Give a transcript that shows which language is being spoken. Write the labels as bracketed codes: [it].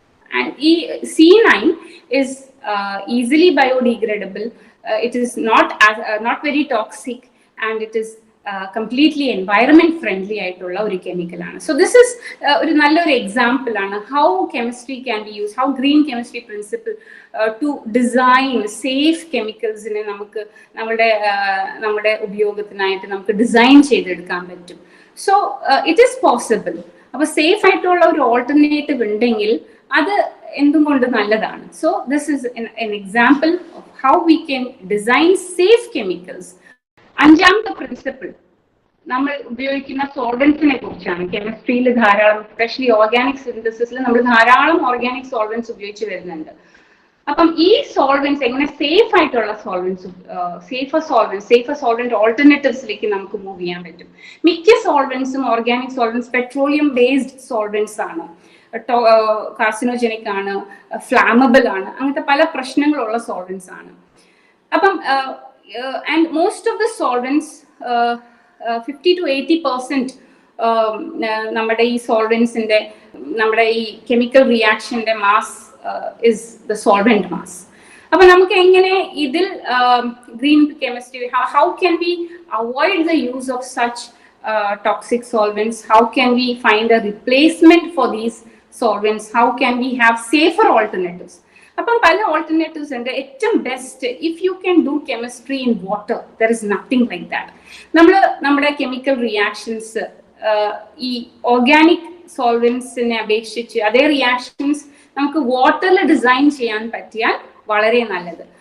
[en] And ഈ C9 is easily biodegradable. It is not very toxic, and it is completely environment friendly [ml] ആയിട്ടുള്ള ഒരു കെമിക്കലാണ്. So this is ഒരു നല്ലൊരു example ആണ് [en] how chemistry can be use, how green chemistry principle to design safe [ml] കെമിക്കൽസിനെ നമുക്ക് നമ്മുടെ ഉപയോഗത്തിനായിട്ട് നമുക്ക് design ചെയ്തെടുക്കാൻ പറ്റും. [en] So it is possible. [ml] അപ്പൊ സേഫ് ആയിട്ടുള്ള ഒരു ഓൾട്ടർനേറ്റീവ് ഉണ്ടെങ്കിൽ അത് എന്തുകൊണ്ട് നല്ലതാണ്. [en] So this is an example of how we can design safe chemicals. [ml] അഞ്ചാമത്തെ പ്രിൻസിപ്പിൾ നമ്മൾ ഉപയോഗിക്കുന്ന സോൾവെന്റ്സിനെ കുറിച്ചാണ്. കെമിസ്ട്രിയിൽ ധാരാളം, എസ്പെഷ്യലി ഓർഗാനിക് സിന്തസിസിൽ നമ്മൾ ധാരാളം ഓർഗാനിക് സോൾവെന്റ്സ് ഉപയോഗിച്ച് വരുന്നുണ്ട്. അപ്പം ഈ സോൾവെന്റ്സ് എങ്ങനെ സേഫ് ആയിട്ടുള്ള സേഫർ സോൾവെന്റ് ഓൾട്ടർനേറ്റീവ്സിലേക്ക് നമുക്ക് മൂവ് ചെയ്യാൻ പറ്റും. മിക്ക സോൾവെന്റ്സും organic solvents petroleum based solvents ആണ്. കാർസിനോജനിക് ആണ്, ഫ്ലാമബിൾ ആണ്, അങ്ങനത്തെ പല പ്രശ്നങ്ങളുള്ള സോൾവെന്റ്സ് ആണ്. അപ്പം [en] and most of the solvents [ml] 50 to 80% നമ്മുടെ ഈ സോൾവെന്റ്സിന്റെ നമ്മുടെ ഈ chemical റിയാക്ഷന്റെ mass [en] Is the solvent mass. [ml] അപ്പൊ നമുക്ക് എങ്ങനെ ഇതിൽ [en] Green chemistry, how can we avoid the use of such toxic solvents, how can we find a replacement for these solvents, how can we have safer alternatives? [ml] അപ്പം പല alternatives ഉണ്ട്. ഏറ്റവും [en] Best if you can do chemistry in water, there is nothing like that. [ml] നമ്മുടെ chemical reactions ഈ organic സോൾവെന്റ്സിനെ അപേക്ഷിച്ച് അതേ reactions നമുക്ക് വാട്ടറിൽ ഡിസൈൻ ചെയ്യാൻ പറ്റിയാൽ വളരെ നല്ലത്.